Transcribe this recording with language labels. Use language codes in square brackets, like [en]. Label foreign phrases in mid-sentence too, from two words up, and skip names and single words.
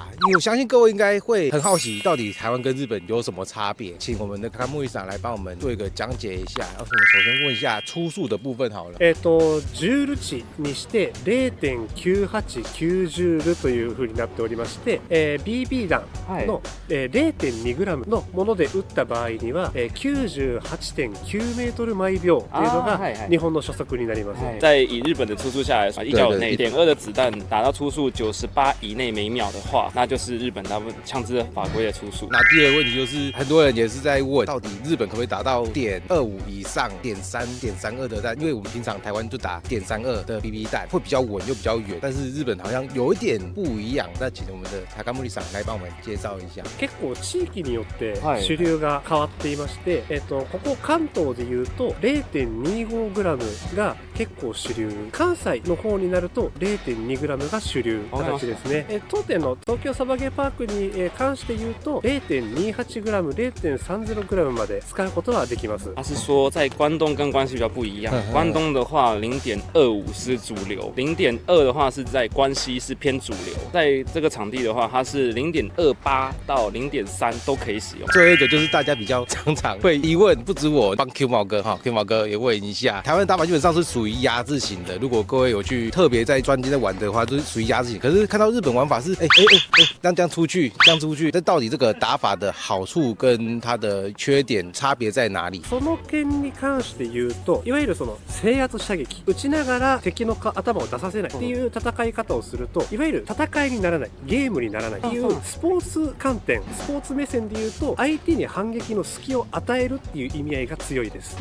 [zh] 因为我相信各位应该会很好奇，到底台湾跟日本有什么差别？请我们的Takamori桑来帮我们做一个讲解一下。然后我们首先问一下初速的部分好了。 [ja] 10 ルチにして 0.989 ジュールという風になっておりまして、BB 弾の、0.2 グラムのもので撃った場合には、98.9 メートル毎秒というのが日本の初速になります。 [zh] 在以日本的初速下来，1角内1.2的子弹打到初速98以内每秒的话，那就是日本大部分枪支法规的初速。那第二个问题就是，很多人也是在问，到底日本可不可以打到.25以上.3、.32的弹？因为我们平常台湾就打.32的 BB 弹，会比较稳又比较远，但是日本好像有一点不一样。那请我们的Takamoriさん来帮我们介绍一下。 [ja] 結構地域によって主流が変わっていまして、ここ関東でいうと 0.25 グラムが結構主流、関西の方になると 0.2 グラムが主流形ですね。当店の東京サバゲーパークに関して言うと 0.28 グラム、0.30 グラムまで使うことはできます。 [zh] 他是说在关东跟关西比较不一样，关东的话 0.25 是主流，0.2的话是在关西是偏主流，在这个场地的话它是 0.28 到 0.3 都可以使用。最后一个就是大家比较常会疑问，不止我，帮 Q 毛哥哈 ，Q 毛哥也问一下，台湾的打法基本上是属于压制型的。如果各位有去特别在专精在玩的话，就是属于压制型。可是看到日本玩法是，这样出去，这到底这个打法的好处跟它的缺点差别在哪里？ [ja] その件に関して言うと、いわゆるその制圧射撃、撃ちながら敵の頭を出させないっていう戦い方をすると、いわゆる戦いにならない、ゲームにならないっていうスポーツ観点、スポーツ目線で言うと、相手に反撃の隙を与えるっていう意味合いが強いです。